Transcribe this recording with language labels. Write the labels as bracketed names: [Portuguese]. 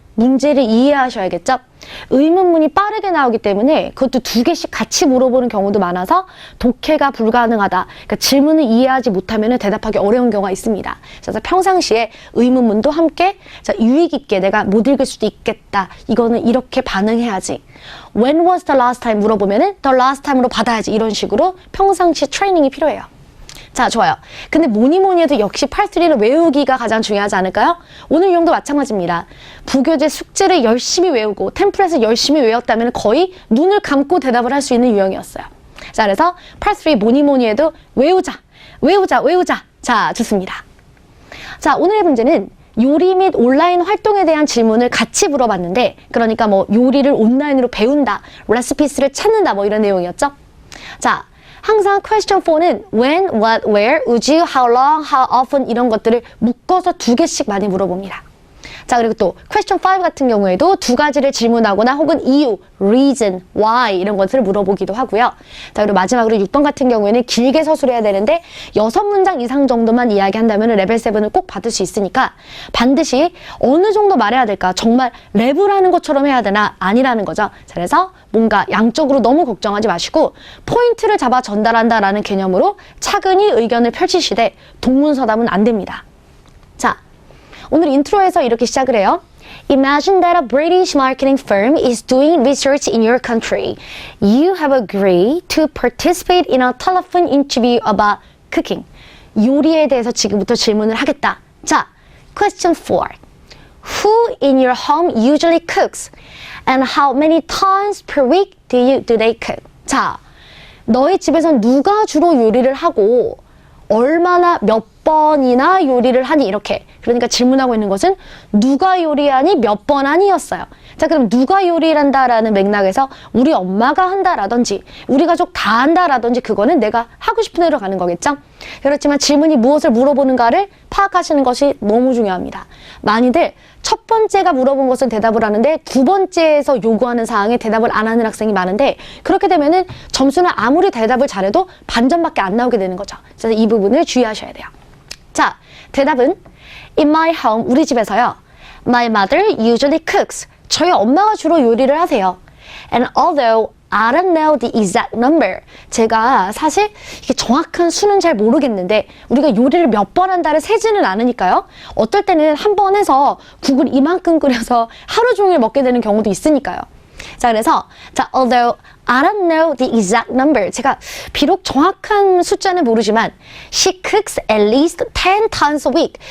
[Korean] 문제를 이해하셔야겠죠? 의문문이 빠르게 나오기 때문에 그것도 2개씩 같이 물어보는 경우도 많아서 독해가 불가능하다. 그러니까 질문을 이해하지 못하면 대답하기 어려운 경우가 있습니다. 그래서 평상시에 의문문도 함께 자, 유익 있게 내가 못 읽을 수도 있겠다. 이거는 이렇게 반응해야지. [English] When was the last time [Korean] 물어보면은 [English] the last time으로 [Korean] 받아야지. 이런 식으로 평상시 트레이닝이 필요해요. 자, 좋아요. 근데 뭐니 해도 역시 part 3는 외우기가 가장 중요하지 않을까요? 오늘 유형도 마찬가지입니다. 부교재 숙제를 열심히 외우고 템플릿을 열심히 외웠다면 거의 눈을 감고 대답을 할 수 있는 유형이었어요. 자, 그래서 part 3 뭐니 해도 외우자. 자, 좋습니다. 자, 오늘의 문제는 요리 및 온라인 활동에 대한 질문을 같이 물어봤는데 그러니까 뭐 요리를 온라인으로 배운다, 레시피스를 찾는다 뭐 이런 내용이었죠. 자, 항상 question 4는 when, what, where, would you, how long, how often 이런 것들을 묶어서 2개씩 많이 물어봅니다. 자, 그리고 또 question 5 같은 경우에도 2가지를 질문하거나 혹은 이유, reason, why 이런 것들을 물어보기도 하고요. 자, 그리고 마지막으로 6번 같은 경우에는 길게 서술해야 되는데 6문장 이상 정도만 이야기한다면 레벨 7을 꼭 받을 수 있으니까 반드시 어느 정도 말해야 될까? 정말 랩을 하는 것처럼 해야 되나? 아니라는 거죠. 자, 그래서 뭔가 양쪽으로 너무 걱정하지 마시고 포인트를 잡아 전달한다라는 개념으로 차근히 의견을 펼치시되 동문서답은 안 됩니다. 자, 오늘 인트로에서 이렇게 시작을 해요. [English] Imagine that a British marketing firm is doing research in your country. You have agreed to participate in a telephone interview about cooking. [Korean] 요리에 대해서 지금부터 질문을 하겠다. [English] 자, question 4. Who in your home usually cooks? And how many times per week do they cook? [Korean] 자, 너희 집에선 누가 주로 요리를 하고 얼마나 몇 번이나 요리를 하니 이렇게. 그러니까 질문하고 있는 것은 누가 요리하니 몇 번 하니였어요. 자, 그럼 누가 요리를 한다라는 맥락에서 우리 엄마가 한다라든지 우리 가족 다 한다라든지 그거는 내가 하고 싶은 대로 가는 거겠죠. 그렇지만 질문이 무엇을 물어보는가를 파악하시는 것이 너무 중요합니다. 많이들 첫 번째가 물어본 것은 대답을 하는데 두 번째에서 요구하는 사항에 대답을 안 하는 학생이 많은데 그렇게 되면은 점수는 아무리 대답을 잘해도 반점밖에 안 나오게 되는 거죠. 그래서 이 부분을 주의하셔야 돼요. 자, 대답은 [English] In my home, [Korean] 우리 집에서요. [English] My mother usually cooks. [Korean] 저희 엄마가 주로 요리를 하세요. [English] And although I don't know the exact number. [Korean] 제가 사실 이게 정확한 수는 잘 모르겠는데 우리가 요리를 몇 번 한다를 세지는 않으니까요. 어떨 때는 한 번 해서 국을 이만큼 끓여서 하루 종일 먹게 되는 경우도 있으니까요. 자, 그래서 [English] although I don't know the exact number. [Korean] 제가 비록 정확한 숫자는 모르지만 [English] she cooks at least 10 times a week.